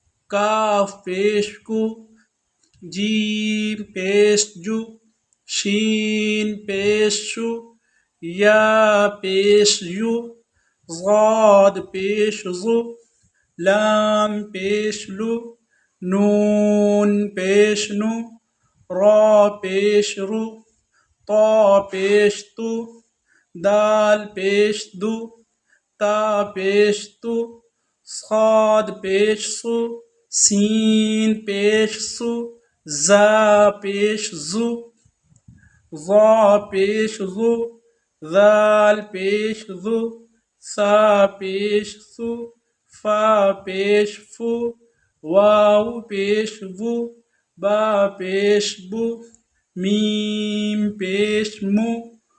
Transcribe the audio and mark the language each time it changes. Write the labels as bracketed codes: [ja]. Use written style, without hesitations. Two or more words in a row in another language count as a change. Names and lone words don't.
[ur] کاف پیش کو، جیم پیش جو، شین پیش شو، یا پیش یو، ضاد پیش زو، لام پیش لو، نون پیش نو، را پیش رو، طا پیش تو، دال پیش دو، تا پیش تو، صاد پیش سو، سین پیش سو، زا پیش زو، ظا پیش ذو، ذال پیش ذو، ثا پیش ثو، فا پیش فو، واو پیش وو، با پیش بو، میم پیش مو،